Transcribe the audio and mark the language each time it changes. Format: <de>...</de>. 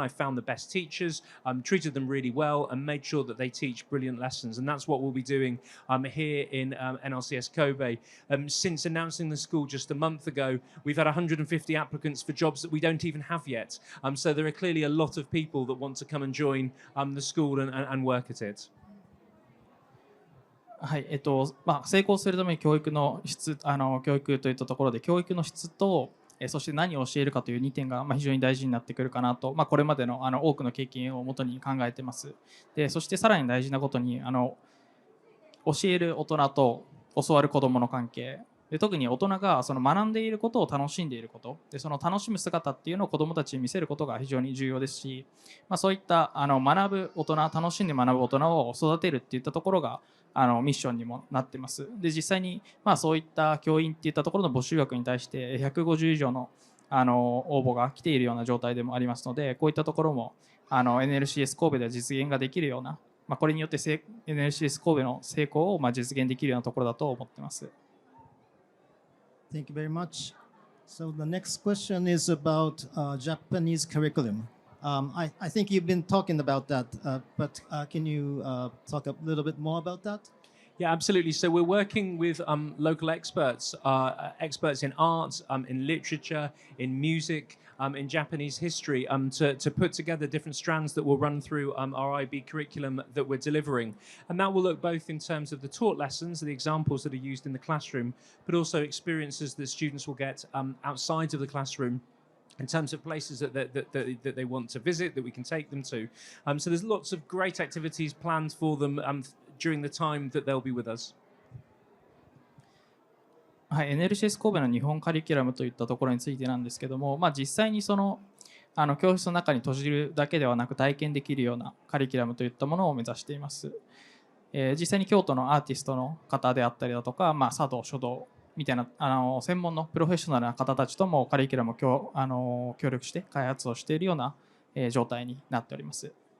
<en>I found the best teachers, treated them really well, and made sure that they teach brilliant lessons. And that's what we'll be doing here in NLCS NLCS Kobe. Since announcing the school just a month ago, we've had 150 applicants for jobs that we don't even have yet. So there are clearly a lot of people that want to come and join the school and work at it.</en> <ja>はい、成功するために教育の質、教育といったところで教育の質と、そして何を教えるかという2点が非常に大事になってくるかなと、これまでの多くの経験をもとに考えています。で、そしてさらに大事なことに教える大人と教わる子どもの関係で、特に大人がその学んでいることを楽しんでいることで、その楽しむ姿っていうのを子どもたちに見せることが非常に重要ですし、そういった学ぶ大人、楽しんで学ぶ大人を育てるっていったところがミッションにもなってます。で、実際にそういった教員っていったところの募集枠に対して150以上の応募が来ているような状態でもありますので、こういったところもNLCS 神戸では実現ができるような、これによって NLCS 神戸の成功を実現できるようなところだと思っています。</ja> <en>Thank you very much. So the next question is about Japanese curriculum. I think you've been talking about that, but can you talk a little bit more about that? Yeah, absolutely. So we're working with local experts, experts in art, in literature, in music, in Japanese history, to put together different strands that will run through our IB curriculum that we're delivering. And that will look both in terms of the taught lessons, the examples that are used in the classroom, but also experiences that students will get outside of the classroom in terms of places that they want to visit, that we can take them to. So there's lots of great activities planned for them during the time that they'll be with us.</en> <ja>はい、NLCS 神戸の日本カリキュラムといったところについてなんですけども、実際にその教室の中に閉じるだけではなく体験できるようなカリキュラムといったものを目指しています。実際に京都のアーティストの方であったりだとか、茶道、書道みたいな専門のプロフェッショナルな方たちともカリキュラムを協力して開発をしているような状態になっております。</ja>